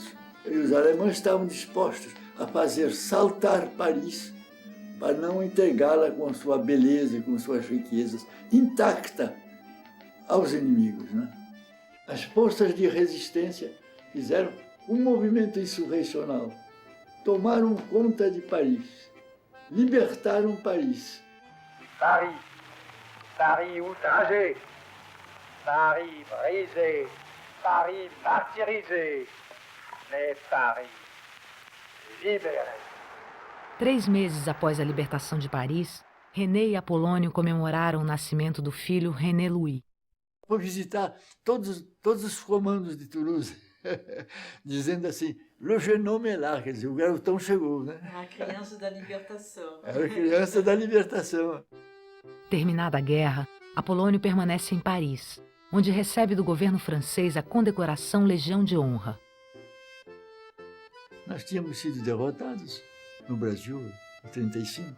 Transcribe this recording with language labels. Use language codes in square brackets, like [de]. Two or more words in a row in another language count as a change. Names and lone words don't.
[pt] E os alemães estavam dispostos a fazer saltar Paris para não entregá-la com a sua beleza e com suas riquezas intacta aos inimigos, né? As forças de resistência fizeram um movimento insurrecional, tomaram conta de Paris, libertaram Paris. [fr] Paris, Paris outragé, Paris brisé, Paris martyrisé, mais Paris libéré. [pt] 3 meses após a libertação de Paris, René e Apolônio comemoraram o nascimento do filho René Louis. Vou visitar todos os comandos de Toulouse, dizendo assim, [fr] le jeune homme est là, [pt] quer dizer, o garotão chegou, né? A criança da libertação. Era a criança da libertação. Terminada a guerra, Apolônio permanece em Paris, onde recebe do governo francês a condecoração Legião de Honra. Nós tínhamos sido derrotados no Brasil, em 1935.